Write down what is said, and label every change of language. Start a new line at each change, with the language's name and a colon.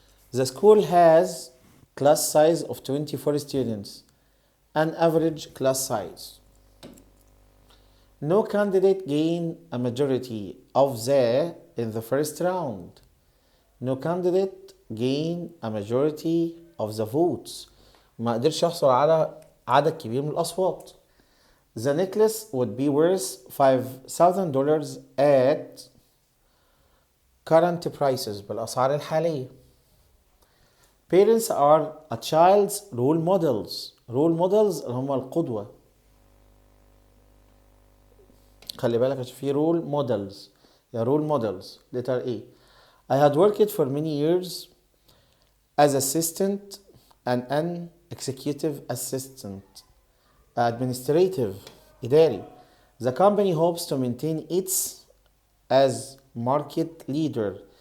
English: The school has class size of 24 students. An average class size. No candidate gained a majority of the in the first round. No candidate gained a majority of the votes.
Arabic: ما قدرش يحصل على عدد كبير من الأصوات.
English: The necklace would be worth $5,000 at current prices
Arabic: بالأسعار الحالية.
English: Parents are a child's role models.
Arabic: Role models اللي هم القدوة. خلي بالك عشان في role models.
English: يا role models. Letter A. I had worked for many years as assistant and an executive assistant. Administrative إداري. The company hopes to maintain its as market leader.